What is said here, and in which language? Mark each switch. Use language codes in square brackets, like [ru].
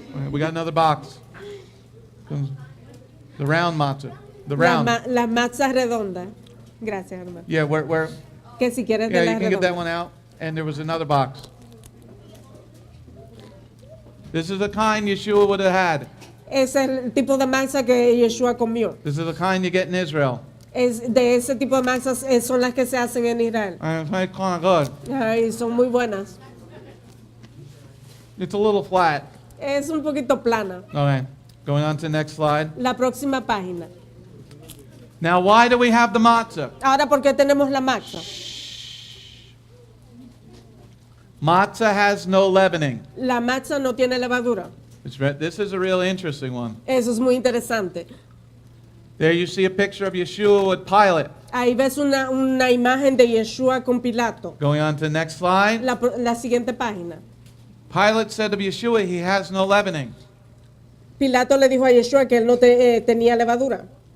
[en] We got another box. The round matzah. The round. [es] Las matzas redondas. Gracias, hermano. [en] Yeah, where? [es] Que si quieres de [en] Yeah, you [es] las [en] can get that [es] redondas. [en] one out. And there was another box. This is the kind Yeshua would have had. [es] Ese es el tipo de matzah que Yeshua comió. [en] This is the kind you get in Israel. [es] Es de ese tipo de matzas son las que se hacen en Israel. [en] And it's kind of good. [es] Ay, son muy buenas. [en] It's a little flat. [es] Es un poquito plana. [en] Okay, going on to the next slide. [es] La próxima página. [en] Now, why do we have the matzah? [es] Ahora, ¿por qué tenemos la matzah? [en] Matzah has no leavening. [es] La matzah no tiene levadura. [en] This is a real interesting one. [es] Eso es muy interesante. [en] There you see a picture of Yeshua with Pilate. [es] Ahí ves una imagen de Yeshua con Pilato. [en] Going on to the next slide. [es] La siguiente página. [en] Pilate said of Yeshua, he has no leavening. [es] Pilato le dijo a Yeshua que él no tenía levadura.